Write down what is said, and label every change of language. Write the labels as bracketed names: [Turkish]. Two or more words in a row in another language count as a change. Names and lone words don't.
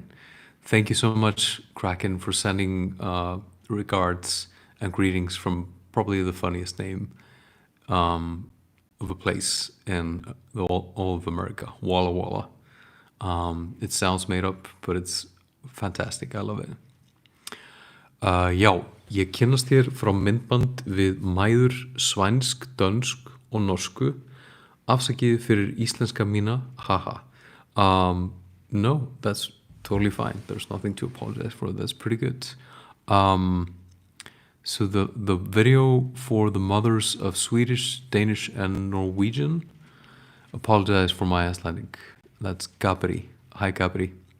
[English] Thank you so much, Kraken, for sending regards and greetings from probably the funniest name of a place in all of America, Walla Walla. It sounds made up, but it's fantastic. I love it. [Icelandic] Já, ég kynnast þér frá myndband við mæður svænsk, dönsk og norsku. Afsakið fyrir íslenska mína, haha. [English] No, that's totally fine. There's nothing to apologize for. That's pretty good. Um, so the video for the mothers of Swedish, Danish, and Norwegian. Apologize for my Icelandic. That's Gabri. Hi, Gabri.